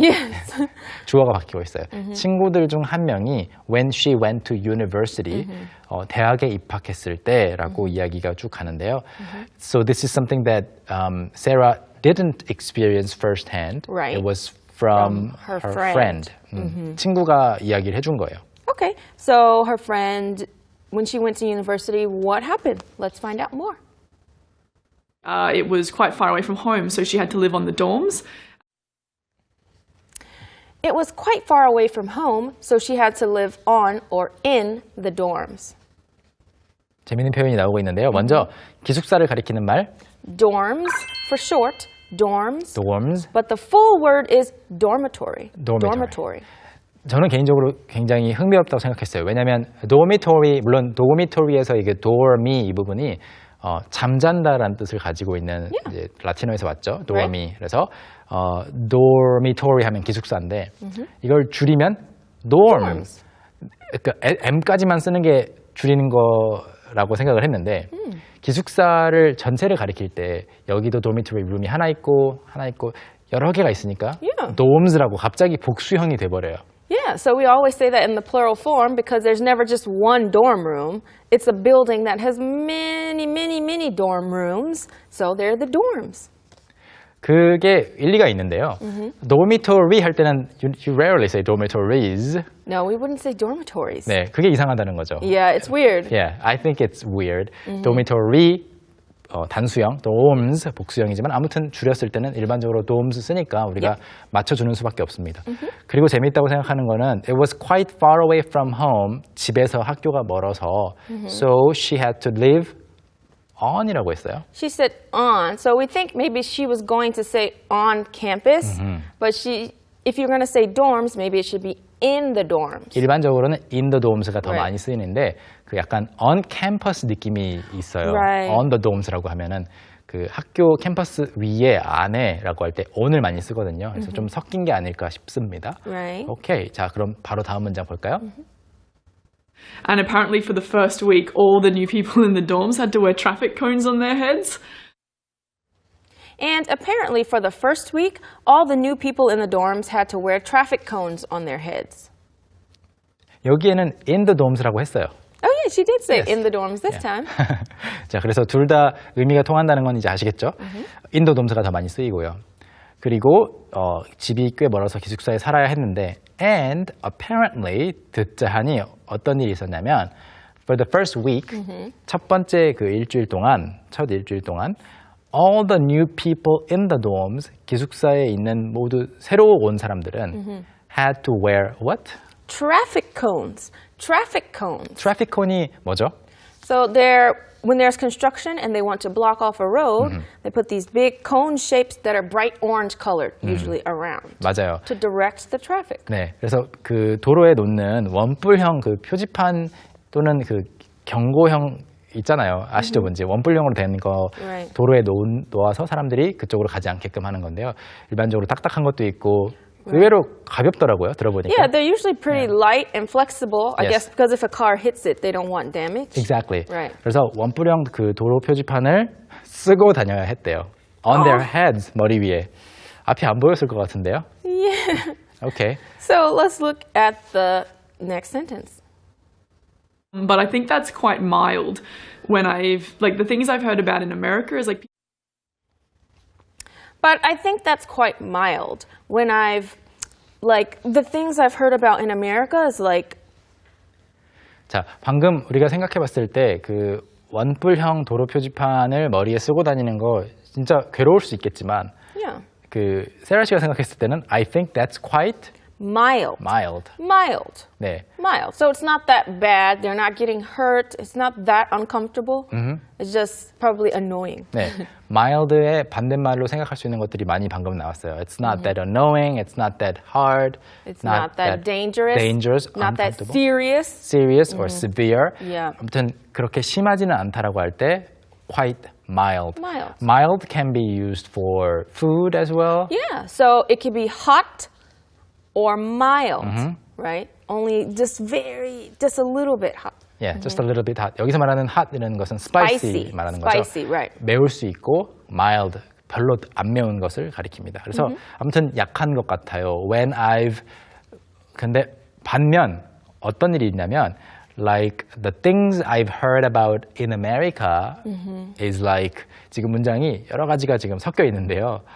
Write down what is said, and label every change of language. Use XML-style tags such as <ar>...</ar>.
<en>yes,</en> <ko>주어가 바뀌고 있어요. 친구들 중 한 명이</ko> <en>when she went to university</en> <ko>대학에 입학했을 때라고 이야기가 쭉 가는데요.</ko> <en>So this is something that Sarah didn't experience firsthand. Right. It was from her her friend. friend.</en> <ko>친구가 이야기를 해준 거예요.</ko> <en>Okay, so her friend, when she went to university, what happened? Let's find out more. It was quite far away from home, so she had to live on the dorms. It was quite far away from home, so she had to live on or in the dorms.</en> <ko>재미있는 표현이 나오고 있는데요. 먼저 기숙사를 가리키는 말</ko> <en>Dorms, for short, dorms, dorms. but the full word is dormitory. Dormitory.</en> <ko>저는 개인적으로 굉장히 흥미롭다고 생각했어요. 왜냐하면 dormitory, 물론 dormitory에서 이게 dormi 이 부분이 잠잔다라는 뜻을 가지고 있는 이제 라틴어에서 왔죠.</ko> <en>dormi.</en> <ko>그래서 dormitory 하면 기숙사인데 이걸 줄이면 dorms. 그러니까 m까지만 쓰는 게 줄이는 거라고 생각을 했는데 기숙사를 전체를 가리킬 때 여기도 dormitory 룸이 하나 있고 여러 개가 있으니까</ko> <en>Yeah.</en> <ko>dorms라고 갑자기 복수형이 돼버려요.</ko> <en>Yeah, so we always say that in the plural form because there's never just one dorm room. It's a building that has many, many, many dorm rooms. So they're the dorms.</en> <ko>그게 일리가 있는데요. dormitory 할 때는</ko> <en>you rarely say dormitories. No, we wouldn't say dormitories.</en> <ko>네, 그게 이상하다는 거죠.</ko> <en>Yeah, it's weird. Yeah, I think it's weird.</en> <ko>dormitory 단수형, dorms 복수형이지만 아무튼 줄였을 때는 일반적으로 dorms 쓰니까 우리가 맞춰주는 수밖에 없습니다. 그리고 재미있다고 생각하는 거는</ko> <en>it was quite far away from home.</en> <ko>집에서 학교가 멀어서</ko> <en>so she had to live on이라고 했어요. She said on, so we think maybe she was going to say on campus, but if you're going to say dorms, maybe it should be in the dorms.</en> <ko>일반적으로는</ko> <en>in the dorms</en> <ko>가 더</ko> <en>Right.</en> <ko>많이 쓰이는데 그 약간 on campus 느낌이 있어요. Right.</ko> <en>on the dorms</en> <ko>라고 하면은 그 학교 캠퍼스 위에 안에라고 할 때 on을 많이 쓰거든요. 그래서 좀 섞인 게 아닐까 싶습니다.</ko> <en>Right.</en> <ko>오케이, 자 그럼 바로 다음 문장 볼까요?</ko> <en>And apparently, for the first week, all the new people in the dorms had to wear traffic cones on their heads. And apparently, for the first week, all the new people in the dorms had to wear traffic cones on their heads.</en> <ko>여기에는</ko> <en>in the dorms</en> <ko>라고 했어요.</ko> <en>Oh, yeah, she did say Yes. in the dorms this Yeah. time.</en> <ko>자, 그래서 둘 다 의미가 통한다는 건 이제 아시겠죠?</ko> <en>in the dorms</en> <ko>가 더 많이 쓰이고요. 그리고 집이 꽤 멀어서 기숙사에 살아야 했는데</ko> <en>and apparently</en> <ko>듣자 하니 어떤 일이 있었냐면</ko> <en>for the first week</en> <ko>첫 번째 그 첫 일주일 동안</ko> <en>all the new people in the dorms</en> <ko>기숙사에 있는 모두 새로 온 사람들은</ko> <en>had to wear what? Traffic cones. Traffic cones.</en> <ko>트래픽 콘이 뭐죠?</ko> <en>So when there's construction and they want to block off a road, they put these big cone shapes that are bright orange colored, usually around,</en> <ko>맞아요.</ko> <en>to direct the traffic.</en> <ko>네, 그래서 그 도로에 놓는 원뿔형 그 표지판 또는 그 경고형 있잖아요. 아시죠, 뭔지 원뿔형으로 된 거</ko> <en>Right.</en> <ko>도로에 놓아서 사람들이 그쪽으로 가지 않게끔 하는 건데요. 일반적으로 딱딱한 것도 있고 의외로 가볍더라고요. 들어보니까.</ko> <en>Yeah, they're usually pretty light and flexible. I Yes. guess because if a car hits it, they don't want damage. Exactly. Right.</en> <ko>그래서 원뿔형 그 도로 표지판을 쓰고 다녀야 했대요.</ko> <en>On their heads,</en> <ko>머리 위에. 앞이 안 보였을 것 같은데요.</ko> <en>Yeah. Okay. So let's look at the next sentence. But I think that's quite mild. When the things I've heard about in America is like But I think that's quite mild. When the things I've heard about in America is like,</en> <ko>자, 방금 우리가 생각해 봤을 때 그 원뿔형 도로 표지판을 머리에 쓰고 다니는 거 진짜 괴로울 수 있겠지만</ko> <en>yeah.</en> <ko>그 세라 씨가 생각했을 때는</ko> <en>I think that's quite Mild. mild. Mild.</en> <ko>네.</ko> <en>Mild. So it's not that bad. They're not getting hurt. It's not that uncomfortable. It's just probably annoying.</en> <ko>네. mild의 반대말로 생각할 수 있는 것들이 많이 방금 나왔어요.</ko> <en>It's not that annoying, it's not that hard, It's not that dangerous. dangerous, Not that uncomfortable, serious. serious or severe. Yeah.</en> <ko>아무튼 그렇게 심하지는 않다라고 할 때</ko> <en>quite mild. Mild. Mild can be used for food as well. Yeah. So it could be hot or mild, right? Only just a little bit hot. Yeah, just a little bit hot.</en> <ko>여기서 말하는 hot이라는 것은 spicy 말하는 거죠.</ko> <en>Spicy, right.</en> <ko>매울 수 있고 mild, 별로 안 매운 것을 가리킵니다. 그래서 아무튼 약한 것 같아요. 근데 반면 어떤 일이 있냐면</ko> <en>like the things I've heard about in America is like</en> <ko>지금 문장이 여러 가지가 지금 섞여 있는데요.</ko>